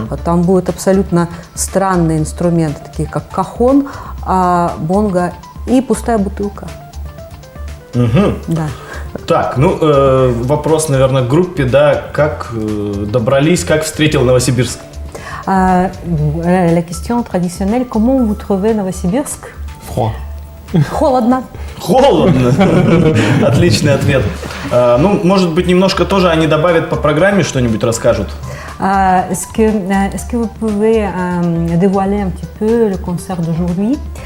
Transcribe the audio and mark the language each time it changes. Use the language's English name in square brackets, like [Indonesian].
[Russian] Там будут абсолютно странные инструменты, такие как кахон, бонго и пустая бутылка. Да. Так, вопрос, наверное, к группе, да, как добрались, как встретил Новосибирск? [French] La question traditionnelle, comment vous trouvez Новосибирск? Froid. [Russian] Холодно. Холодно. Отличный ответ. Может быть, немножко тоже они добавят по программе, что-нибудь расскажут? [French] Est-ce que vous pouvez dévoiler un petit peu le concert d'aujourd'hui?